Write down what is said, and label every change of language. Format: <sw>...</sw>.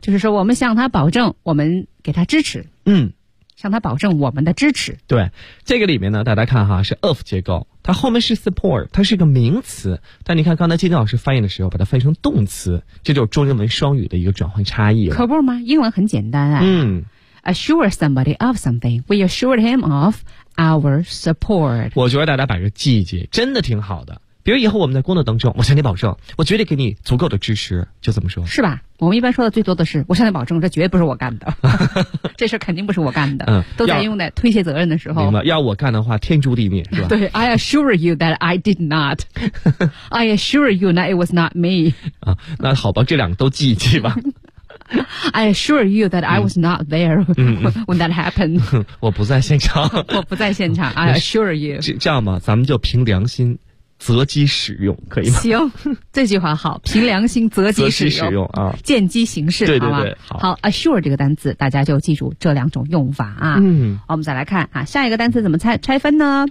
<zh>就是说我们向他保证我们给他支持，嗯，向他保证我们的支持。对，这个里面呢，大家看哈，是 of 结构，它后面是 support， 它是一个名词，但你看刚才金老师翻译的时候把它翻译成动词，这就是中英文双语的一个转换差异了。可不吗？英文很简单啊，嗯，</zh> <en>assure somebody of something， we assured him of our support。</en> <zh>我觉得大家把这记一记真的挺好的，比如以后我们在工作当中，我向你保证我绝对给你足够的支持，就这么说，是吧？我们一般说的最多的是我向你保证这绝对不是我干的这事肯定不是我干的、嗯、都在用在推卸责任的时候。明白，要我干的话天诛地灭，是吧？</zh> <en>对， I assure you that I did not I assure you that it was not me、</en> <zh>啊、那好吧，这两个都记一记吧</zh> <en>I assure you that I was not there when that happened.</en> <zh>我不在现场。我不在现场。</zh> <en>I assure you.</en> <zh>这样吧，咱们就凭良心择机使用，可以吗？行，这句话好，凭良心择机使用。择机使用啊，见机行事，对对对，好吧？好，assure 这个单词，大家就记住这两种用法啊。嗯，我们再来看啊，下一个单词怎么拆分呢？</zh>